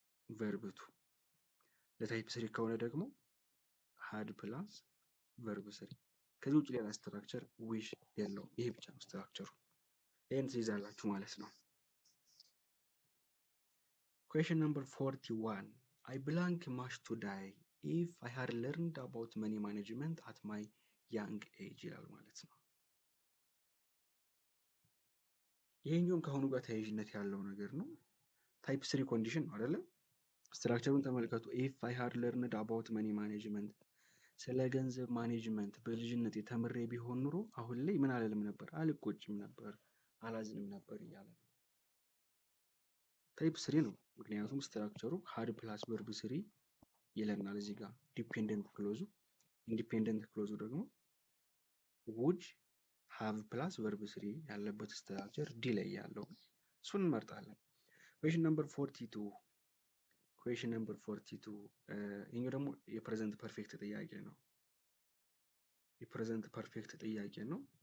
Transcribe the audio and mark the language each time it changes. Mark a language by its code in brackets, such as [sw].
[am] ቨርብ ቱ። ለታይፕ ስሪ ከሆነ ደግሞ ሃድ ፕላስ ቨርብ ስሪ። ከዚህ ውጭ ሌላ ስትራክቸር ዊሽ የለውም። ይሄ ብቻ ነው ስትራክቸሩ። ይህን ትይዛላችሁ ማለት ነው። [en] Question number 41. I blank much to die if I had learned about money management at my young age [am] ይላል ማለት ነው። ይሄኛውም ከአሁኑ ጋር ተያያዥነት ያለው ነገር ነው። ታይፕ ስሪ ኮንዲሽን ነው አይደለ? ስትራክቸሩን ተመልከቱ። [en] if I had learned about money management፣ [am] ስለ ገንዘብ ማኔጅመንት በልጅነት የተምሬ ቢሆን ኑሮ አሁን ላይ ምን አልልም ነበር? አልቆጭም ነበር፣ አላዝንም ነበር እያለ ነው። ታይፕ ስሪ ነው። ምክንያቱም ስትራክቸሩ ሃድ ፕላስ ቨርብ ስሪ ይለናል እዚህ ጋር ዲፔንደንት ክሎዙ። ኢንዲፔንደንት ክሎዙ ደግሞ ውድ ሃቭ ፕላስ ቨርብ ስሪ ያለበት ስትራክቸር ዲ ላይ ያለው እሱን እንመርጣለን። ኩዌሽን ነምበር 42 ኩዌሽን ነምበር 42 ይሄኛው ደግሞ የፕሬዘንት ፐርፌክት ጥያቄ ነው። የፕሬዘንት ፐርፌክት ጥያቄ ነው።